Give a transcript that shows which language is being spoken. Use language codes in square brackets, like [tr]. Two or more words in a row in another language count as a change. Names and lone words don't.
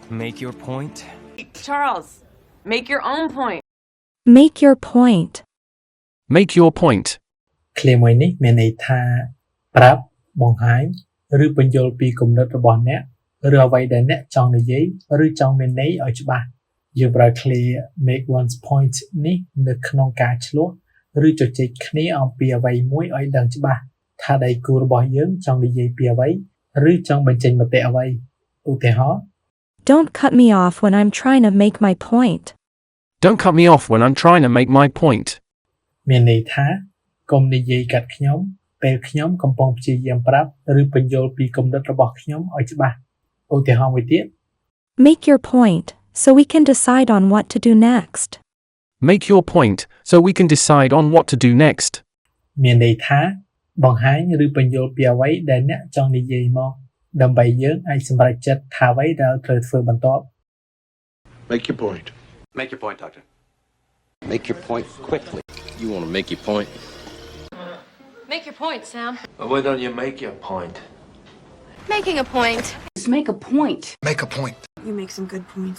[en] Make your point. Charles, make your own point. Make your point. Make your point. [km] ឃ្លាមួយនេះមានន័យថាប្រាប់បង្ហាញឬបញ្យល់ពីគំនិតរបស់អ្នកឬអ្វីដែលអ្នកចង់និយាយឬចង់មានន័យឲ្យច្បាស់យើងប្រើឃ្លា [en] make one's point [km] នេះនៅក្នុងការឆ្លោះឬជជែកគ្នាអំពីអ្វីមួយឲ្យដឹងច្បាស់ថាដៃគូរបស់យើងចង់និយាយពីអ្វីឬចង់បញ្ចេញមតិអ្វីឧទាហរណ៍ [en] Don't cut me off when I'm trying to make my point. Don't cut me off when I'm trying to make my point. [km] មានន័យថាកុំនិយាយកាត់ខ្ញុំពេលខ្ញុំកំពុងព្យាយាមប្រាប់ឬបញ្យល់ពីគំនិតរបស់ខ្ញុំឲ្យច្បាស់ឧទាហរណ៍មួយទៀត [en] Make your point, so we can decide on what to do next. Make your point so we can decide on what to do next. [km] មានន័យថាបង្ហាញឬបញ្យល់ពីអ្វីដែលអ្នកចង់និយាយមកដើម្បីយើងអាចសម្រេចចិត្តថាអ្វីដែលត្រូវធ្វើបន្ទាប់ [en] Make your point. Make your point, Doctor. Make your point quickly. You want to make your point? Make your point, Sam. Well, why don't you make your point? Making a point. Just make a point. Make a point. You make some good points.